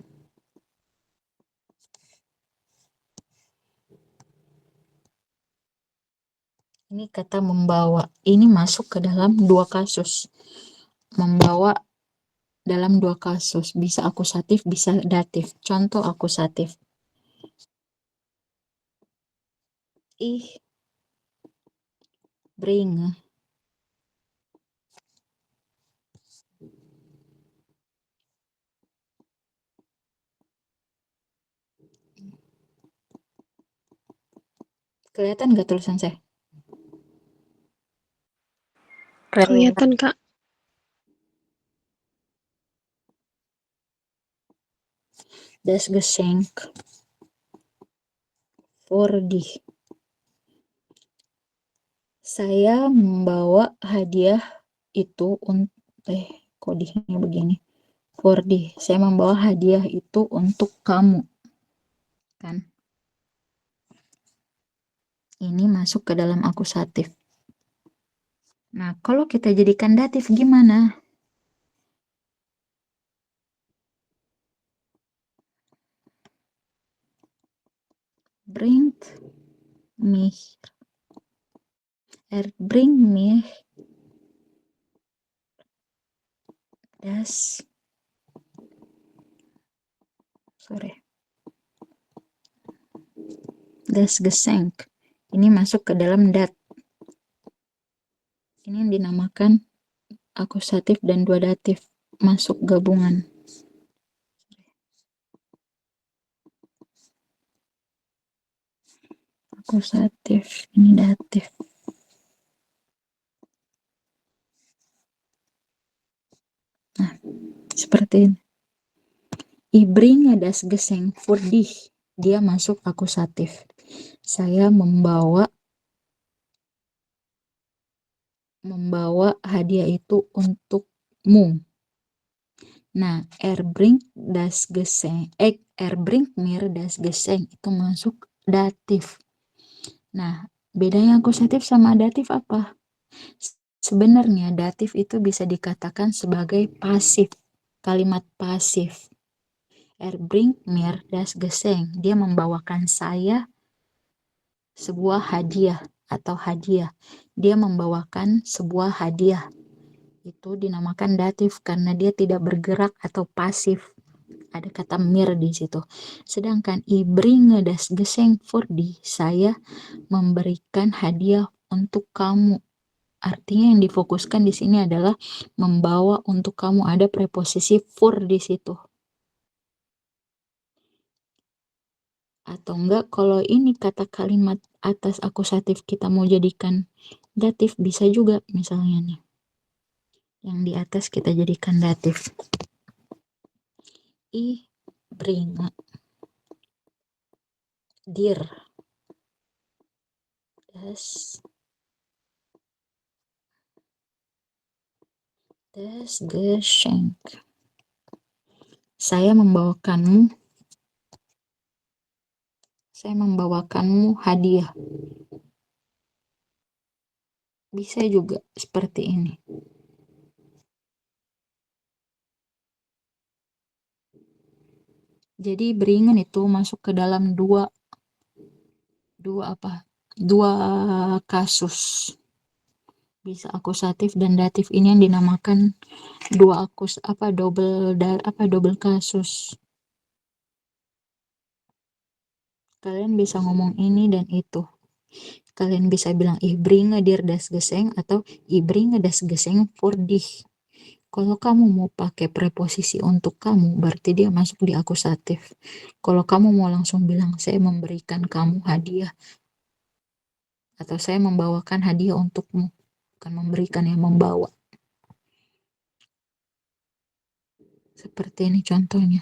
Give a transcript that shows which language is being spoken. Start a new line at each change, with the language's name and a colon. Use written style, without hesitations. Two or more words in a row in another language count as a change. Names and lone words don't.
Indonesian: Ini kata membawa. Ini masuk ke dalam dua kasus. Membawa dalam dua kasus. Bisa akusatif, bisa datif. Contoh akusatif.
German: Ich bringe
Indonesian: kelihatan nggak tulisan saya? Kelihatan, Kak.
German: Das Geschenk für dich.
Indonesian: Saya membawa hadiah itu kodihnya begini.
German: For dich.
Indonesian: Saya membawa hadiah itu untuk kamu. Kan? Ini masuk ke dalam akusatif. Nah, kalau kita jadikan datif gimana?
German: Bringt mich. Bringt mich das Geschenk.
Indonesian: Ini masuk ke dalam dat. Ini yang dinamakan akusatif dan dua datif masuk gabungan. Akusatif, ini datif. Nah, seperti ini.
German: Ich bringe das Geschenk für dich.
Indonesian: Dia masuk akusatif. Saya membawa hadiah itu untukmu. Nah,
German: bringt das Geschenk, bringt mir das Geschenk
Indonesian: itu masuk datif. Nah, bedanya akusatif sama datif apa? Sebenarnya datif itu bisa dikatakan sebagai pasif, kalimat pasif.
German: Bringt mir das Geschenk,
Indonesian: dia membawakan saya sebuah hadiah atau hadiah. Dia membawakan sebuah hadiah. Itu dinamakan datif karena dia tidak bergerak atau pasif. Ada kata mir di situ. Sedangkan
German: ich bringe das Geschenk für dich,
Indonesian: saya memberikan hadiah untuk kamu. Artinya yang difokuskan di sini adalah membawa untuk kamu, ada preposisi für di situ. Atau enggak, kalau ini kata kalimat atas akusatif kita mau jadikan datif bisa juga, misalnya nih. Yang di atas kita jadikan datif.
German: Ich bringe dir das Geschenk.
Indonesian: Saya membawakanmu hadiah. Bisa juga seperti ini. Jadi bringen itu masuk ke dalam dua kasus. Bisa akusatif dan datif, ini yang dinamakan double kasus. Kalian bisa ngomong ini dan itu. Kalian bisa bilang
German: ich bringe dir das Geschenk
Indonesian: atau
German: ich bringe das Geschenk für dich.
Indonesian: Kalau kamu mau pakai preposisi untuk kamu, berarti dia masuk di akusatif. Kalau kamu mau langsung bilang saya memberikan kamu hadiah atau saya membawakan hadiah untukmu, bukan memberikan, yang membawa. Seperti ini contohnya.